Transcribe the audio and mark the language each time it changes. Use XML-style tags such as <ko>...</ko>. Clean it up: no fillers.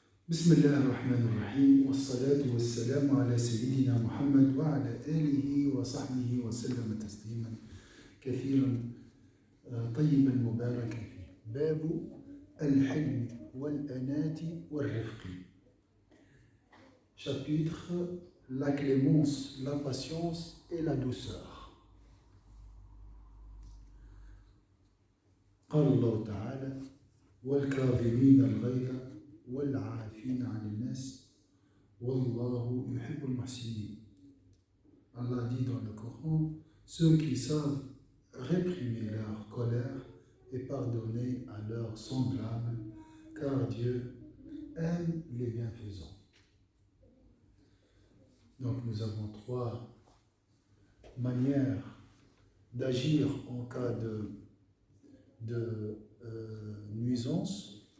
<ar>بسم الله الرحمن الرحيم والصلاة والسلام على سيدنا محمد وعلى آله وصحبه وسلم تسليما كثيرا طيبا مباركا فيه. باب الحلم والأنات والرفق.</ar> <fr>Chapitre la clémence, la patience et la douceur.</fr> <ar>قال الله تعالى والكاظمين الغيظ والعافين عن الناس والله يحب المحسنين.</ar> <fr>Allah dit dans le Coran, ceux qui savent réprimer leur colère et pardonner à leurs semblables, car Dieu aime les bienfaisants. Donc nous avons trois manières d'agir en cas de nuisance.</fr>